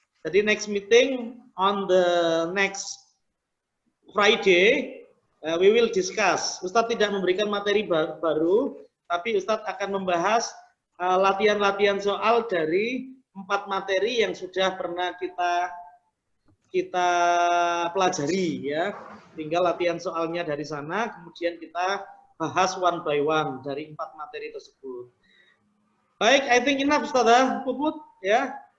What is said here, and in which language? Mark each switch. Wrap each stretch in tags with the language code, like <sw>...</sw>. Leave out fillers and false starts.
<en>Jadi next meeting on the next Friday we will discuss.</en> <id>Ustadz tidak memberikan materi baru, tapi Ustadz akan membahas latihan-latihan soal dari 4 materi yang sudah pernah kita pelajari ya. Tinggal latihan soalnya dari sana, kemudian kita bahas</id> <en>one by one</en> <id>dari 4 materi tersebut.</id> <en>Baik, I think enough Ustazah Puput ya.</en>